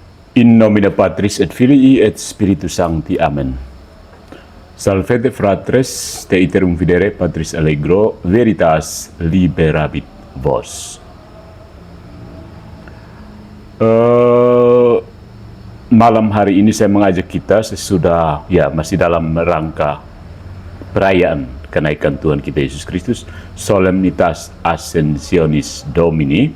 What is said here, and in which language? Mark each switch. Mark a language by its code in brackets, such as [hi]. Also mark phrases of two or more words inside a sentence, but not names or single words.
[la] In nomine Patris et Filii et Spiritus Sancti. Amen. Salvete fratres, te iterum videre Patris allegro, veritas liberabit vos. [id] Malam hari ini saya mengajak kita sesudah, masih dalam rangka perayaan kenaikan Tuhan kita Yesus Kristus, [la] Solemnitas Ascensionis Domini.